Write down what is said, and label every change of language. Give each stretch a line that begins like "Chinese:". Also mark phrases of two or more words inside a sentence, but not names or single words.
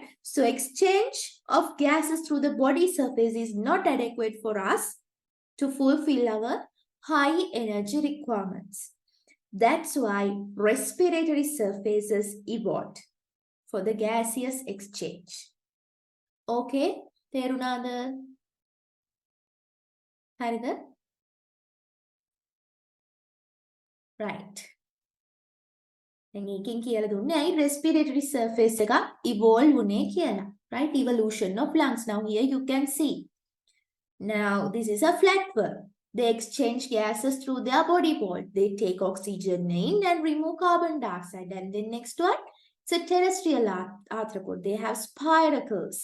English: So exchange of gases through the body surface is not adequate for us to fulfill our high energy requirements. That's why respiratory surfaces evolved for the gaseous exchange.
Sinhala: Okay, තේරුණාද? හරිද?
English: Right.
Sinhala: දැන් ඒකෙන් කියලා දුන්නේ ඇයි
English: respiratory surface
Sinhala: එක evolve වුනේ කියලා.
English: Right? Evolution of lungs. Now here you can see. Now this is a flatworm. They exchange gases through their body wall. They take oxygen in and remove carbon dioxide. And then next one, it's a terrestrial arthropod. They have spiracles.